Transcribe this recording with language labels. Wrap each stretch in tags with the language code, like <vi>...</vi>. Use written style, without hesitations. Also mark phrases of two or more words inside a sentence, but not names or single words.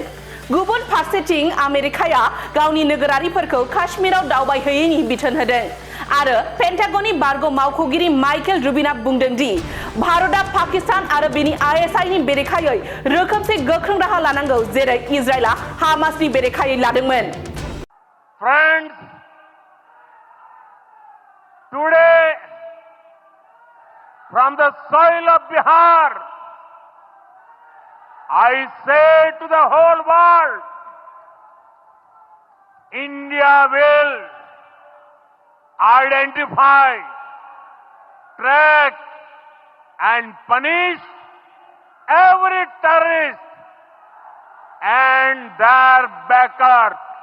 <brx>गुबुन फारसेथिं आमेरिकाया गावनि नोगोरारिफोरखौ काश्मीराव दावबायहैयैनि बिथोन होदों आरो पेन्टागननि बारग' मावख'गिरि माइकेल रुबिनआ बुंदों दि भारतआ पाकिस्तान आरो बेनि आईएसआईनि बेरेखायै रोखोमसे गोख्रों राहा लानांगौ जेरै इजराइलआ हामासनि बेरेखायै लादोंमोन।</brx> <en>Friends, today from the soil of Bihar, I say to the whole world, India will identify, track and punish every terrorist and their backers.</en>